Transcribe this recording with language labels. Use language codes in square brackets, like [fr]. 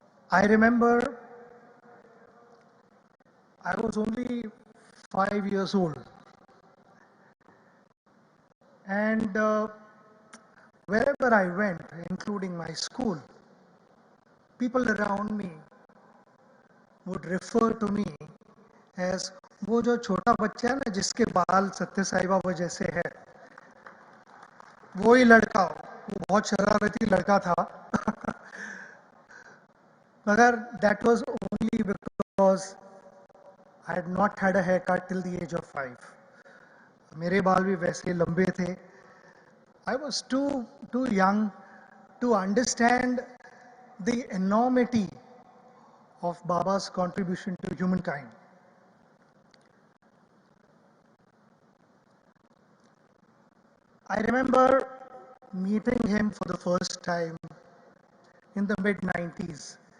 [en] I remember I was only 5 years old, and wherever I went, including my school, people around me would refer to me as [hi] वो जो छोटा बच्चा है ना जिसके बाल सत्य साई बाबा जैसे है, वो ही लड़का, वो बहुत शरारती लड़का था. मगर [en] that was only because I had not had a haircut till the age of 5. [hi] मेरे बाल भी वैसे ही लंबे थे. [en] I was too young to understand the enormity of Baba's contribution to humankind. I remember meeting him for the first time in the mid-90s.